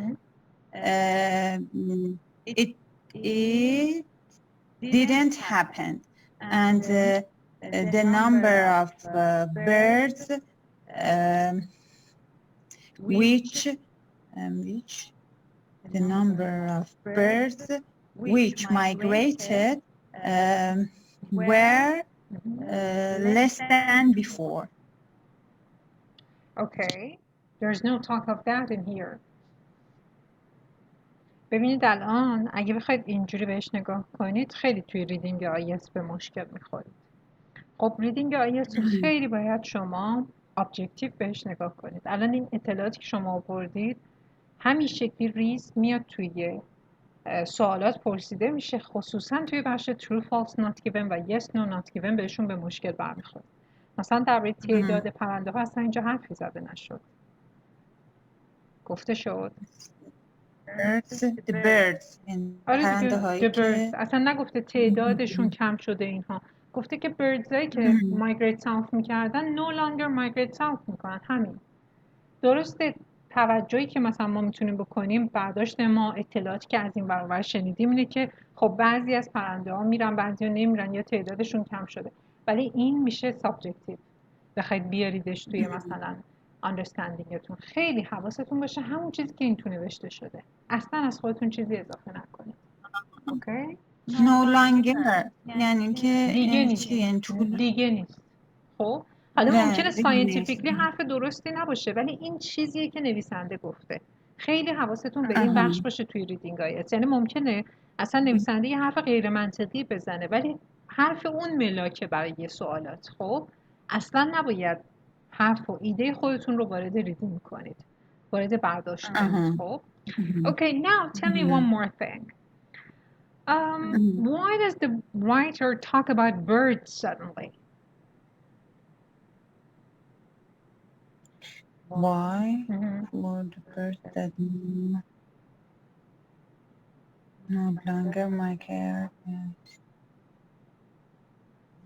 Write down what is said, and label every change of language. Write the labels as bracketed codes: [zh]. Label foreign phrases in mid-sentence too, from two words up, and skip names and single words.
[en] it didn't happen, and the number of birds which migrated were less than before. Okay, there's no talk of that in here. [fa] ببینید الان اگه بخواید اینجوری بهش نگاه کنید خیلی توی ریدینگ آیلتس به مشکل میخورید. خب ریدینگ آیلتس رو خیلی باید شما ابجکتیو بهش نگاه کنید. الان این اطلاعاتی که شما آوردید همین شکلی ریز میاد توی سوالات پرسیده میشه، خصوصا توی بخش [en] true false not given [fa] و [en] yes no not given [fa] بهشون به مشکل برمیخورد. مثلا درباره تعداد پرنده ها اصلا اینجا حرفی زده نشد. گفته شد [en] the birds [fa] پرنده هایی که اصلا نگفته تعدادشون کم شده اینها، گفته که birds هایی که [en] migrate south [fa] میکردن [en] no longer migrate south [fa] میکنن. همین درسته. توجهی که مثلا ما میتونیم بکنیم، برداشت ما، اطلاعاتی که از این برابر شنیدیم اینه که خب بعضی از پرنده ها میرن، بعضی ها نمیرن یا تعدادشون کم شده، ولی این میشه سابجکتیو. بخواید بیاریدش توی مثلا understandingتون خیلی حواستون باشه همون چیزی که این تو نوشته شده، اصلا از خودتون چیزی اضافه نکنید. اوکی؟ [en] no longer [fa] یعنی که دیگه نیست. دیگه نیست. خب حالا ممکنه ساینتیفیکلی حرف درستی نباشه، ولی این چیزیه که نویسنده گفته. خیلی حواستون به این بخش باشه توی ریدینگ آیلتس. یعنی ممکنه اصلا نویسنده یه حرف غیر منطقی بزنه ولی حرف اون ملاکه برای یه سوالات. خب اصلا نباید حرف و ایده خودتون رو وارد ریدینگ کنید، وارد برداشت کنید. [en] خب Okay, now tell me one more thing. Why does the writer talk about birds suddenly? Why? For the birds that no longer migrate.